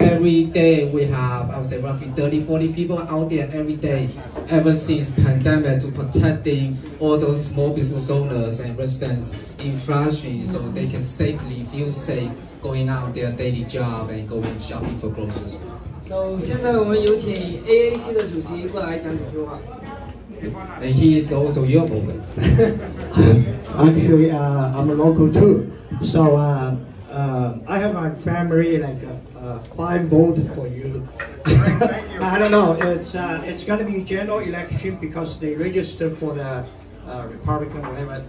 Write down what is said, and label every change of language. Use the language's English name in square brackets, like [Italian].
[English] Every day we have, I would say, roughly 30-40 people out there every day, ever since pandemic, to protecting all those small business owners and residents in Flushing, so they can safely feel safe going out their daily job and going shopping for groceries. [Chinese] So 现在我们有请 AAC 的主席过来讲几句话。 [English] And he is also your voice. Actually, I'm a local too. So I have my family like 5 votes for you. I don't know. It's going to be general election because they registered for the Republican whatever.